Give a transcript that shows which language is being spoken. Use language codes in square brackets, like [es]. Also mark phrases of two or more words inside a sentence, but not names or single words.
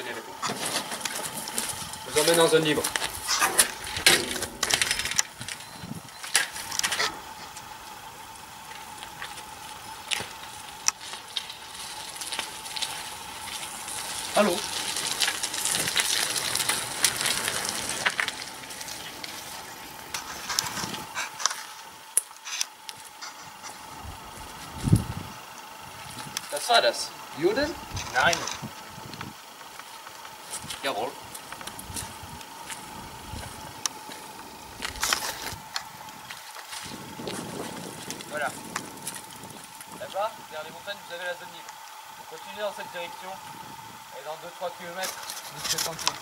[fr] Je vous emmène en zone libre. Allô? [de] Was war das? Juden? Nein. Jawohl. [fr] Voilà. Là-bas, vers les montagnes, vous avez la zone libre. Continuez dans cette direction. Et dans 2-3 km, vous serez tranquille.